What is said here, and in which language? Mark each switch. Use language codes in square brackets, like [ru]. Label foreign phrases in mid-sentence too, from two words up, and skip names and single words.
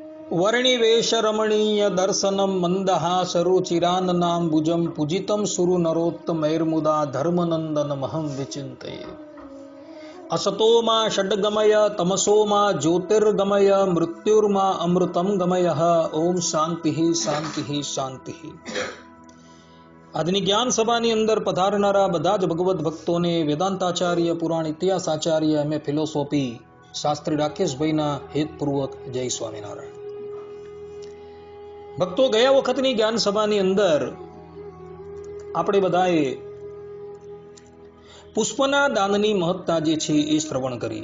[sa] वर्णिवेशरमणीय दर्शनम मंदहास रुचिराननाम्बुजं पूजितं सुरु नरोत्तमैर्मुदा धर्मनंदन महं विचिन्तये। असतो मा षड्गमय तमसो मा ज्योतिर्गमय मृत्युर्मा अमृतं गमयः। ओम शांति शांति शांति। [gu] આજની જ્ઞાન સભાની અંદર પધારનારા બધા જ ભગવત ભક્તોને વેદાંતાચાર્ય પુરાણ ઇતિહાસાચાર્ય એમ એ ફિલોસોફી શાસ્ત્રી રાકેશભાઈના હેતપૂર્વક જય સ્વામિનારાયણ। ભક્તો, ગયા વખતની જ્ઞાન સભાની અંદર આપણે બધાએ પુષ્પના દાનની મહત્તા જે છે એ શ્રવણ કરી।